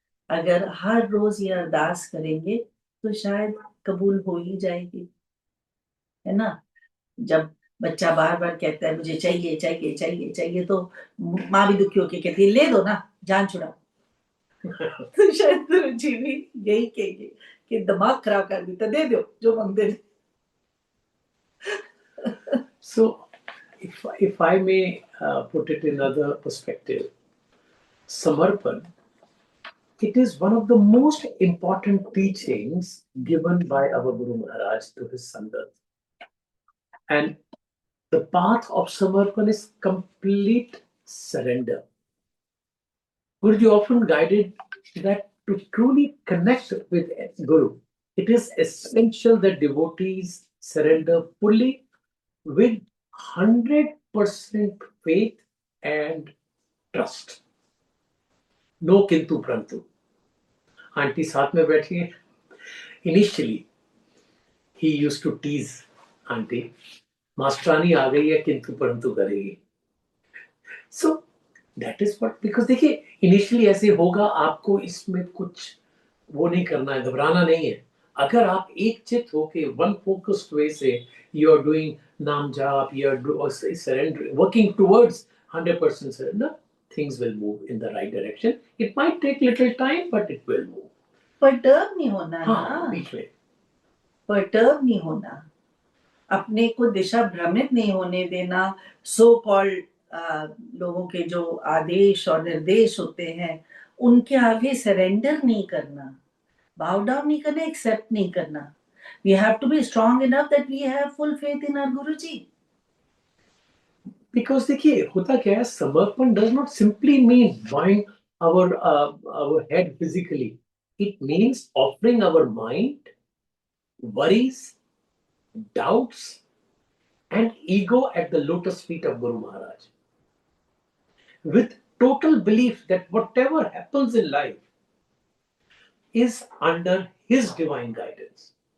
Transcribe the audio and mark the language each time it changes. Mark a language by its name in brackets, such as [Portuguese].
[Hindi] अगर हर रोज ये अरदास करेंगे तो शायद कबूल हो ही जाएगी, है ना। जब बच्चा बार बार कहता है मुझे चाहिए चाहिए चाहिए चाहिए, तो माँ भी दुखी होके कहती है ले दो ना, जान छुड़ा। तो शायद गुरुजी भी यही कहेंगे कि दिमाग खराब कर देता, दे दो जो मांगते। [English] So, if I may put it in another perspective, Samarpan, it is one of the most important teachings given by our Guru Maharaj to his Sangat. And the path of Samarpan is complete surrender. Guruji often guided that to truly connect with Guru, it is essential that devotees surrender fully with 100% faith and trust. [Hindi] No किंतु परंतु। Aunty साथ में बैठी है। [English] Initially, he used to tease aunty, [Hindi] मास्टरानी आ गई है किंतु परंतु करेगी। [English] So that is what, because [Hindi] देखिए initially ऐसे होगा, आपको इसमें कुछ वो नहीं करना है, घबराना नहीं है। अगर आप एक चित होके वन फोकस्ड वे से [English] you are doing naam jaap, you are surrendering, working towards 100% surrender, things will move in the right direction. It might take little time, but it will move. [Hindi] Perturb नहीं होना हाँ, ना, बीच में परटर्ब नहीं होना, अपने को दिशा भ्रमित नहीं होने देना। सो कॉल्ड लोगों के जो आदेश और निर्देश होते हैं उनके आगे सरेंडर नहीं करना, [English] bow down [Hindi] नहीं करना, एक्सेप्ट नहीं करना। [English] We have to be strong enough that we have full faith in our Guruji. Because [Hindi] देखिए होता क्या है, [English] Samarpan does not simply mean bowing our head physically. It means offering our mind, worries, doubts, and ego at the lotus feet of Guru Maharaj, with total belief that whatever happens in life is under his divine guidance.